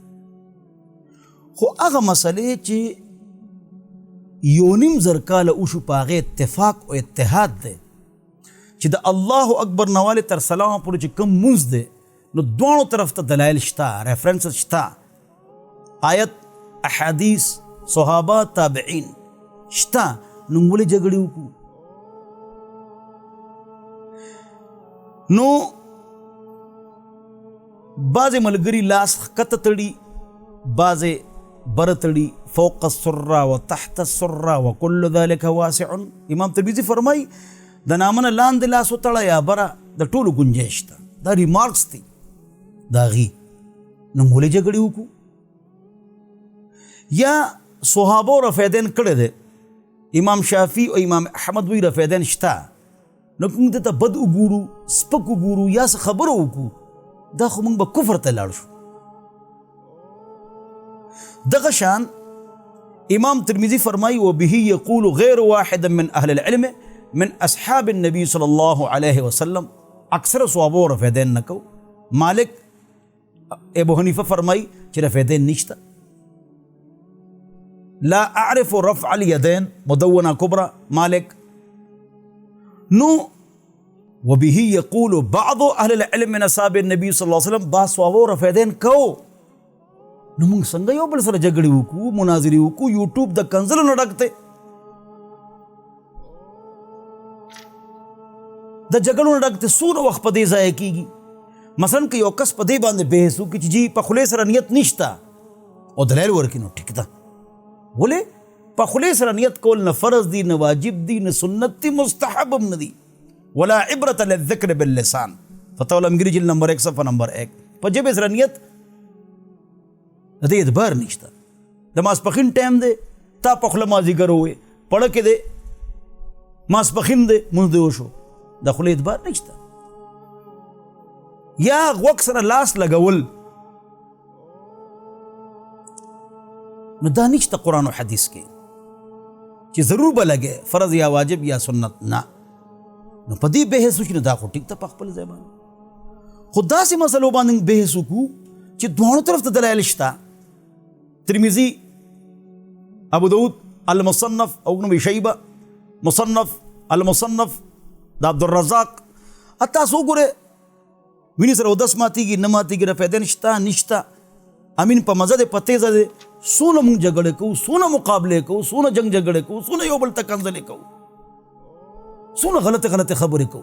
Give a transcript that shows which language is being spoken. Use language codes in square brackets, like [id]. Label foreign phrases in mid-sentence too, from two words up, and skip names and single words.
[ps] خو هغه مسلې چې یو نیم زر کاله وشو په هغې اتفاق او اتحاد دی چې د الله اکبر نه والې تر سلامه پورې چې کوم مونځ دی نو دواړو طرف ته دلایل شته، ریفرنسز شته، آیت احادیث صحابه تابعین شته، نو ولې جګړې وکړو؟ نو بعضې ملګري لاس ښکته تړي، بعضې بره تړي، [ar] فوق السره و تحت السره و کل ذلک واسع. [ps] امام ترمذي فرمایي د نامه نه لاندې لاس وتړه یا بره د ټولو ګنجایش شته. دا ریمارکس دي د هغې. نو ولې جګړې وکړو؟ یا صحابو رفیدین کړی دی، امام شافعي او امام احمد وی رفیدین شته، نو موږ ته بد وګورو، سپک وګورو یا څه خبره وکړو، دا خو موږ به کفر ته لاړ شو. دغه شان امام ترمذي فرمایي [ar] وبه یقول غیر واحد من اهل العلم من اصحاب النبي صلی الله علیه وسلم. [ps] اکثر صحابو رفیدین نه کو. مالک ابو حنیفه فرمایي چې رفیدین نشته. [ar] لا اعرف رفع اليدين مدونه کبرى مالک. نو وبه يقول بعض اهل العلم من اصحاب النبي صلی الله علیه وسلم. [ps] با صحابو رفیدین کو. نو موږ څنګه یو بل سره جګړې وکړو، مناظرې وکړو؟ یوټیوب د کنځلو نه ډک دی، د جګړو نه ډک دی. څومره وخت په دې ضایع کېږي؟ مثلا که یو کس په دې باندې بحث وکړي چې جی په خولې سره نیت نشته او دلایل ورکړي، نو ټیک ده. ولې په خولې سره نیت کول نه فرض دی، نه واجب دی، نه سنت دی، مستحب هم نه دی. [ar] ولا عبرة للذکر باللسان، [ps] فتاوی الامگیری جلد نمبر 1 صفحه نمبر 1. په ژبې سره نیت د دې اعتبار نشته. د ماسپښین ټایم دی، تا په خوله مازدیګر ووایې، پړه کې دی، ماسپښین دی، مونځ دی وشو، د خولې اعتبار نشته. یا غوږ سره لاس لګول، نو دا نشته قرآن و حدیث کې چې ضرور به لګې فرض یا واجب یا سنت نه. نو په دې بحث وشي نو دا خو ټیک ته په خپل ځای باندې. خو داسې مسلو باندې بحث وکړو چې دواړو طرف ته دلایل شته. ترمذي، ابو داود المصنف او ابن ابي شيبه مصنف المصنف د عبدالرزاق. تاسو وګورئ وینې سره اودس ماتېږي نه ماتېږي، رفیدین شته نشته، امین په مزه دی په تیزه دی، څونه موږ جګړې کوو، څونه مقابلې کوو، څونه جنګ جګړې کوو، څونه یو بل ته کنځلې کوو، څونه غلطې غلطې خبرې کوو.